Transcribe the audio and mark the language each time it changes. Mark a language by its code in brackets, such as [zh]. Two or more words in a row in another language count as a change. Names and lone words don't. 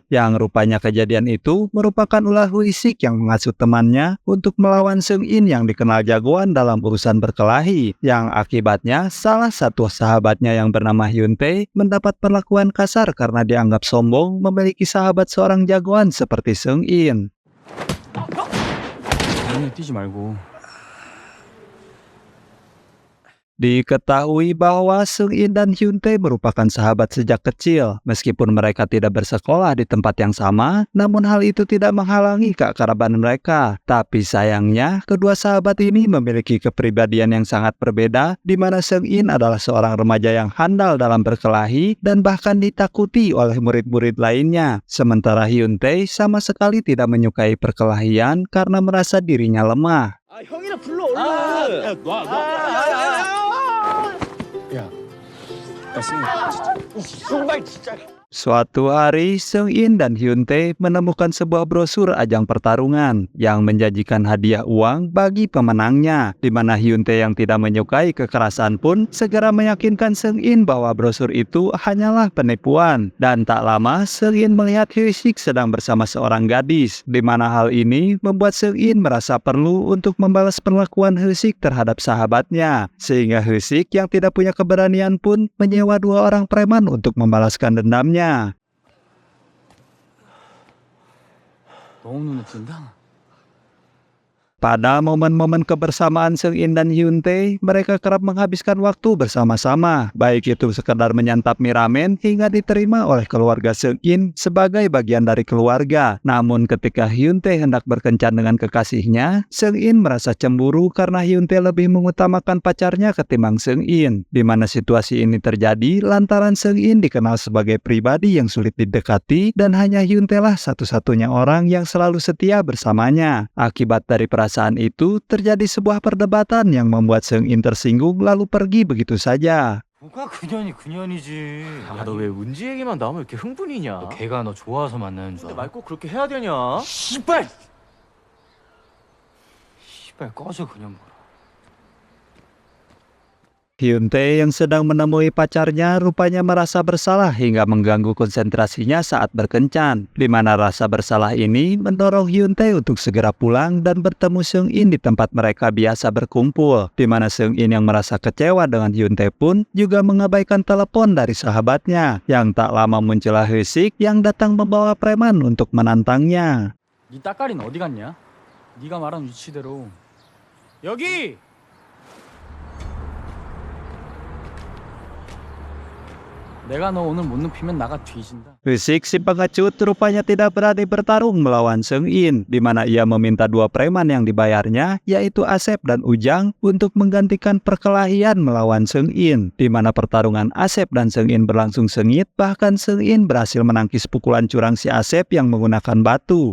[id] Yang rupanya kejadian itu merupakan ulah Wisik yang mengasuh temannya untuk melawan Seung In yang dikenal jagoan dalam urusan berkelahi, yang akibatnya salah satu sahabatnya yang bernama Hyun Tae mendapat perlakuan kasar karena dianggap sombong memiliki sahabat seorang jagoan seperti Seung In. [ko] 눈에 띄지 말고. [id] Diketahui bahwa Seung In dan Hyun Tae merupakan sahabat sejak kecil. Meskipun mereka tidak bersekolah di tempat yang sama, namun hal itu tidak menghalangi keakraban mereka. Tapi sayangnya, kedua sahabat ini memiliki kepribadian yang sangat berbeda, di mana Seung In adalah seorang remaja yang handal dalam berkelahi dan bahkan ditakuti oleh murid-murid lainnya. Sementara Hyun Tae sama sekali tidak menyukai perkelahian karena merasa dirinya lemah. [ko] 형이나 불러 얼른. 야, 놔. 야, 승발 진짜. [id] Suatu hari, Seung In dan Hyun Tae menemukan sebuah brosur ajang pertarungan yang menjanjikan hadiah uang bagi pemenangnya, di mana Hyun Tae yang tidak menyukai kekerasan pun segera meyakinkan Seung In bahwa brosur itu hanyalah penipuan. Dan tak lama, Seung In melihat Hyesik sedang bersama seorang gadis, di mana hal ini membuat Seung In merasa perlu untuk membalas perlakuan Hyesik terhadap sahabatnya, sehingga Hyesik yang tidak punya keberanian pun menyewa dua orang preman untuk membalaskan dendamnya. [ko] 너무 눈에 띈다. [id] Pada momen-momen kebersamaan Seung In dan Hyun Tae, mereka kerap menghabiskan waktu bersama-sama, baik itu sekedar menyantap mie ramen hingga diterima oleh keluarga Seung In sebagai bagian dari keluarga. Namun ketika Hyun Tae hendak berkencan dengan kekasihnya, Seung In merasa cemburu karena Hyun Tae lebih mengutamakan pacarnya ketimbang Seung In, di mana situasi ini terjadi lantaran Seung In dikenal sebagai pribadi yang sulit didekati dan hanya Hyun Tae lah satu-satunya orang yang selalu setia bersamanya. Akibat dari perasaan itu, terjadi sebuah perdebatan yang membuat Seung In tersinggung lalu pergi begitu saja. [ko] 뭐가 그년이 그년이지. 야, 너 왜 은지 얘기만 나오면 이렇게 흥분이냐? 걔가 너 좋아서 만나는 줄 근데 알아. 말 꼭 그렇게 해야 되냐? 씨발. 씨발 꺼져 그냥 뭐라. [id] Hyun Tae yang sedang menemui pacarnya rupanya merasa bersalah hingga mengganggu konsentrasinya saat berkencan, di mana rasa bersalah ini mendorong Hyun Tae untuk segera pulang dan bertemu Seung In di tempat mereka biasa berkumpul, di mana Seung In yang merasa kecewa dengan Hyun Tae pun juga mengabaikan telepon dari sahabatnya, yang tak lama muncullah Hyesik yang datang membawa preman untuk menantangnya. [ko] 네 따까리는 어디 갔냐? 네가 말한 위치대로. 여기! 내가 너 오늘 못 눕히면 나가 뒤진다. [id] Hyesik si pengecut rupanya tidak berani bertarung melawan Seung In, di mana ia meminta dua preman yang dibayarnya, yaitu Asep dan Ujang, untuk menggantikan perkelahian melawan Seung In, di mana pertarungan Asep dan Seung In berlangsung sengit, bahkan Seung In berhasil menangkis pukulan curang si Asep yang menggunakan batu.